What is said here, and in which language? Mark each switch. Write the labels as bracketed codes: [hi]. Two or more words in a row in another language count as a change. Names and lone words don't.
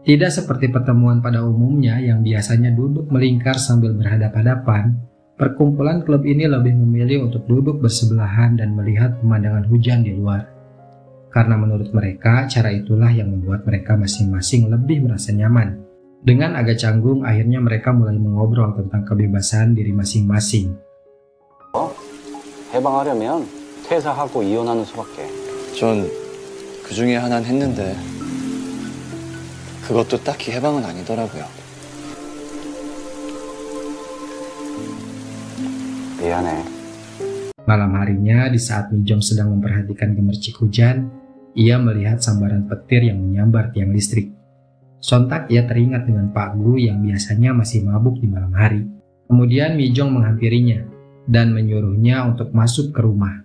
[id] Tidak seperti pertemuan pada umumnya yang biasanya duduk melingkar sambil berhadap-hadapan, perkumpulan klub ini lebih memilih untuk duduk bersebelahan dan melihat pemandangan hujan di luar. Karena menurut mereka, cara itulah yang membuat mereka masing-masing lebih merasa nyaman. Dengan agak canggung, akhirnya mereka mulai mengobrol tentang kebebasan diri masing-masing. [ko] 해방하려면 퇴사하고 이혼하는 수밖에. 전 그 중에 하나는 했는데 그것도 딱히 해방은 아니더라고요. 미안해. [id] Malam harinya, di saat Mijong sedang memperhatikan gemercik hujan, ia melihat sambaran petir yang menyambar tiang listrik. Sontak ia teringat dengan Pak Gu yang biasanya masih mabuk di malam hari. Kemudian Mijong menghampirinya dan menyuruhnya untuk masuk ke rumah.